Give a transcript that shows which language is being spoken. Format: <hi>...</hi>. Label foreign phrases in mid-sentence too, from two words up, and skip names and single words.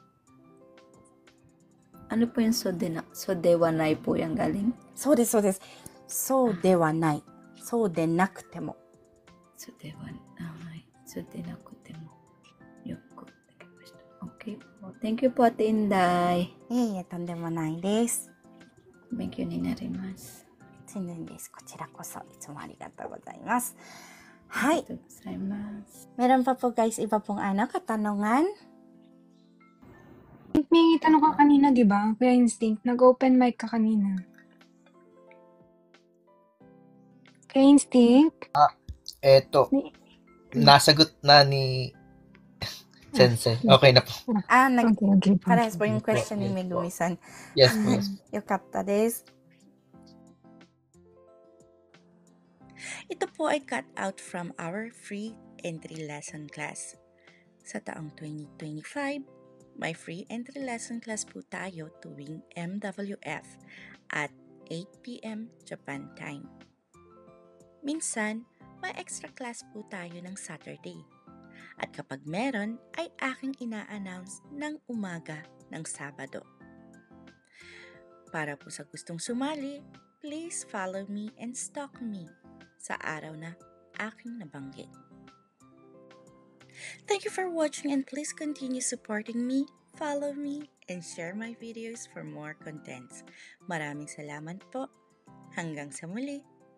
<tl>Ano po yung</tl> <ja>そうではない</ja> <tl>po yung galing?</tl> <ja>そうです、そうです。そうではない。そうでなくても。そうではない. そうでなくても。よくできました.</ja> <tl>Okay po.</tl> <en>Thank you</en> <tl>po, Ate Inday.</tl> <ja>いえいえ、とんでもないです。勉強になります。全然です。こちらこそ、いつもありがとうございます。はい。ありがとうございます。</ja> <tl>Meron pa po guys, iba pong katanungan. May tanong ka kanina, di ba? Kuya Instinct, nag-open mic ka kanina. Kuya Instinct? Eto, May- nasagot na ni Sensei. Okay na po. Okay. Parehas po yung question ni Megumi-san. Yes po, yes po.</tl> <ja>よかったです。</ja> <tl>Ito po ay</tl> <en>cut out from our free entry lesson class.</en> <tl>Sa taong 2025, may</tl> <en>free entry lesson class</en> <tl>po tayo tuwing MWF at 8 p.m.</tl> <en>Japan time.</en> <tl>Minsan, may</tl> <en>extra class</en> <tl>po tayo ng Saturday. At kapag meron, ay aking ina-announce ng umaga ng Sabado. Para po sa gustong sumali,</tl> <en>please follow me and stalk me</en> <tl>sa araw na aking nabanggit.</tl> <en>Thank you for watching and please continue supporting me, follow me, and share my videos for more contents.</en> <tl>Maraming salamat po. Hanggang sa muli.</tl>